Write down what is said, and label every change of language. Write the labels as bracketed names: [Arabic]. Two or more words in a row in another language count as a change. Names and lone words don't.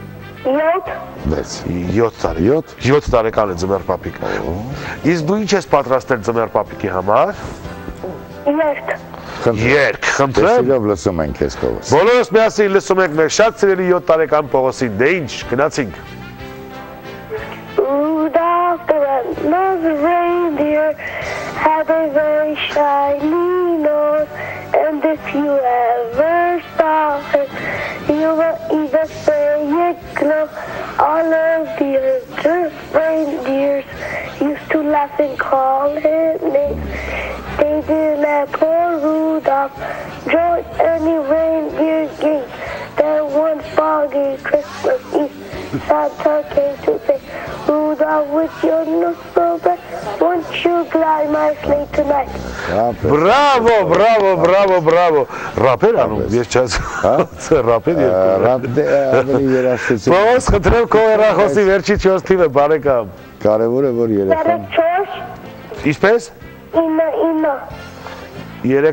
[Armenian] 7 տարի։ 7 տարեկան է Ձմեռ Պապիկ։ Իսկ դու ինչ ես պատրաստել Ձմեռ Պապիկի համար։ Երգ, խնդրեմ։ Սիրով լսում ենք քեզ Պողոս։ Բոլորս միասին լսում ենք մեր շատ սիրելի 7 տարեկան Պողոսին։ Դե ինչ, գնացինք։ [English] Rudolph the red-nosed reindeer had a very shiny nose, and if you ever saw him, you will either say it glow. All of the other reindeers used to laugh and call him names. They didn't let poor any reindeer gates. There one foggy Christmas Eve, Santa came to say, Rudolph, with your nose so bright, won't you glide my sleigh tonight? [Armenian] Բրավո, բրավո, բրավո, բրավո։ Ռապեր անում, ես չաս։ Ռապեր երկու։ Ռապ ավելի երաժշտություն։ Ո՞ս խնդրեմ քո հեռախոսի վերջի 4 թիվը բարեկամ։ Կարևոր է որ երեխան։ Ինչպես։ 9